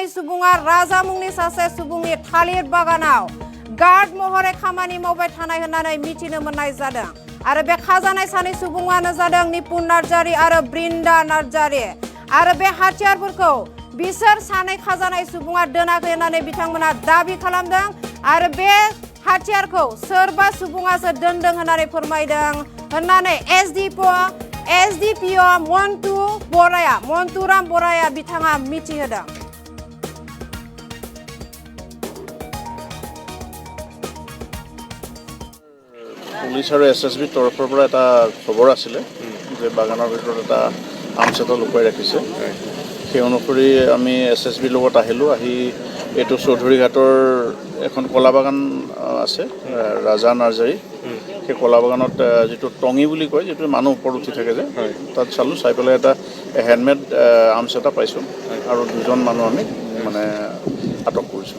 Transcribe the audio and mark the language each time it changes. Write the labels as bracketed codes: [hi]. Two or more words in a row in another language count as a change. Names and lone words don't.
[brx] सुबुङा राजा मुंनि सासे सुबुंनि थालिर बागानाव गार्ड महरै खामानि मावबाय थानाय होननानै मिथिनो मोननाय जादों आरो बे खाजानाय सानै सुबुङानो जादों निपुन नार्जारी आरो बृन्दा नार्जारी आरो बे हाथियारफोरखौ बिसोर सानै खाजानाय सुबुङा दोनाखै होननानै बिथांमोना दाबि खालामदों आरो बे हाथियारखौ सोरबा सुबुङासो दोनदों होननानै फोरमायदों होननानै एसडिपिअ मन्टुराम बराया बिथाङा मिथिहोदों [as] পুলিচ আৰু এছএছবিৰ তৰফৰ পৰা এটা খবৰ আছিলে যে বাগানৰ ভিতৰত এটা আৰ্মছ এটা লুকুৱাই ৰাখিছে সেই অনুসৰি আমি এছএছবিৰ লগত আহিলোঁ আহি এইটো চৌধুৰী ঘাটৰ এখন কলা বাগান আছে ৰাজা নাৰ্জাৰী সেই কলা বাগানত যিটো টঙি বুলি কয় যিটো মানুহ ওপৰত উঠি থাকে যে তাত চালোঁ চাই পেলাই এটা [en] handmade arms [as] এটা পাইছোঁ আৰু দুজন মানুহ আমি মানে আটক কৰিছোঁ